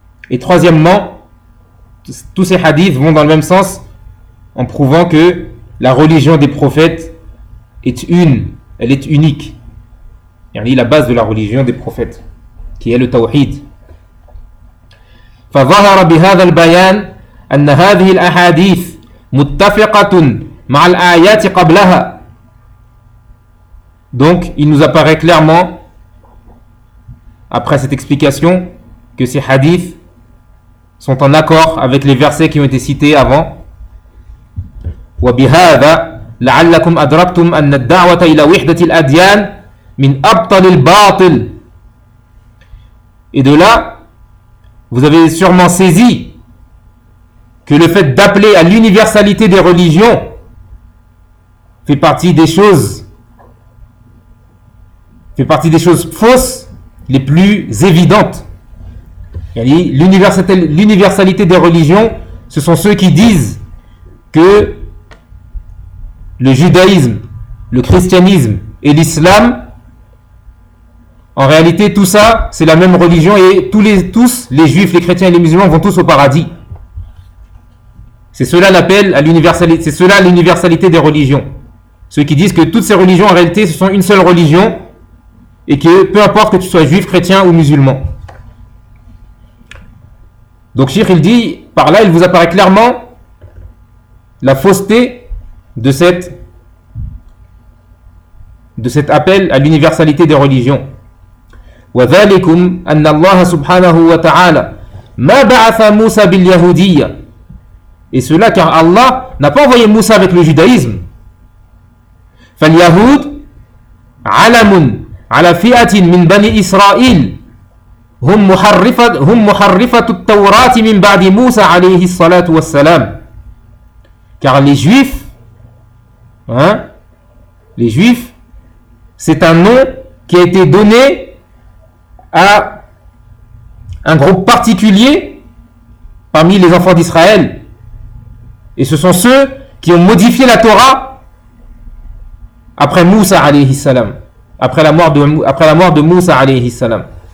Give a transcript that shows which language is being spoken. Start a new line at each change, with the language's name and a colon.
French: Et troisièmement, tous ces hadiths vont dans le même sens en prouvant que la religion des prophètes est une, elle est unique. Elle est la base de la religion des prophètes, qui est le tawhid.
Arabic: فظهر بهذا البيان أن هذه الأحاديث متفقة مع الآيات قبلها.
French: Donc, il nous apparaît clairement, après cette explication, que ces hadiths sont en accord avec les versets qui ont été cités avant.
Arabic: وبهذا لعلكم أدركتم أن الدعوة إلى وحدة الأديان من أبطل الباطل.
French: Et de là, vous avez sûrement saisi que le fait d'appeler à l'universalité des religions fait partie des choses fausses les plus évidentes. L'universalité des religions, ce sont ceux qui disent que le judaïsme, le christianisme et l'islam, en réalité, tout ça, c'est la même religion et tous les juifs, les chrétiens et les musulmans vont tous au paradis. C'est cela l'universalité des religions. Ceux qui disent que toutes ces religions, en réalité, ce sont une seule religion et que peu importe que tu sois juif, chrétien ou musulman. Donc, Cheikh, il dit, par là, il vous apparaît clairement la fausseté de cet appel à l'universalité des religions.
Arabic: وذلكم أن الله سبحانه وتعالى ما بعث موسى باليهودية.
French: Et cela car Allah n'a pas envoyé Moussa avec le judaïsme.
Arabic: فاليهود علم على فئة من بني إسرائيل هم محرفة التوراة من بعد موسى عليه الصلاة والسلام.
French: Car les juifs, les juifs, c'est un nom qui a été donné à un groupe particulier parmi les enfants d'Israël, et ce sont ceux qui ont modifié la Torah après Moussa alayhi salam, après la mort de Moussa alayhi salam.